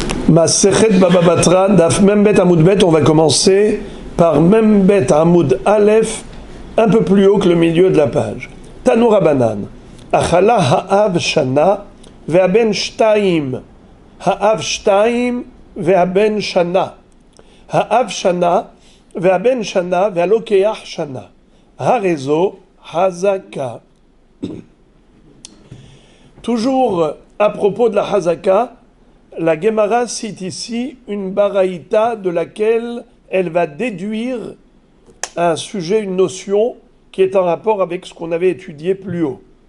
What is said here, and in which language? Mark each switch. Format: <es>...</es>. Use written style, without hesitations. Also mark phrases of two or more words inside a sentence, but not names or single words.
<fr>Masechet Baba Batra,</fr> <he>דף מ״ב עמוד ב,</he> <fr>on va commencer par</fr> <he>מ״ב עמוד א,</he> <fr>un peu plus haut que le milieu de la page.</fr> <he>תנו רבנן, אכלה האב שנה והבן שתיים, האב שתיים והבן שנה, האב שנה והבן שנה, והלוקח שנה, הרי זו חזקה.</he> <fr>Toujours à propos de la Hazaka, la Gemara cite ici une baraïta de laquelle elle va déduire un sujet, une notion qui est en rapport avec ce qu'on avait étudié plus haut.</fr>